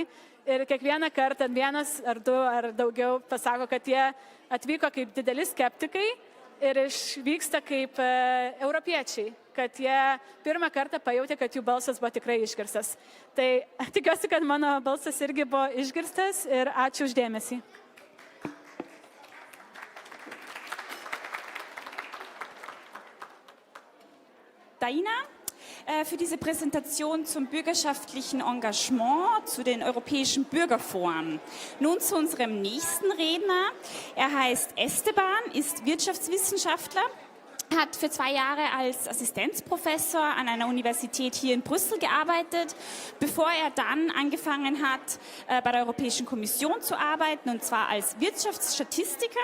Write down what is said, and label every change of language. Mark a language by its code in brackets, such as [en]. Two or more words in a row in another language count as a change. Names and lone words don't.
[lt] Ir kiekvieną kartą vienas ar du ar daugiau pasako, kad jie atvyko kaip dideli skeptikai ir išvyksta kaip europiečiai, kad jie pirmą kartą pajautė, kad jų balsas buvo tikrai išgirstas. Tai tikiuosi, kad mano balsas irgi buvo išgirstas ir ačiū uždėmesį. [de] Daina, für diese Präsentation zum bürgerschaftlichen Engagement, zu den europäischen Bürgerforen. Nun zu unserem nächsten Redner. Er heißt Esteban, ist Wirtschaftswissenschaftler, hat für 2 Jahre als Assistenzprofessor an einer Universität hier in Brüssel gearbeitet, bevor er dann angefangen hat, bei der Europäischen Kommission zu arbeiten, und zwar als Wirtschaftsstatistiker.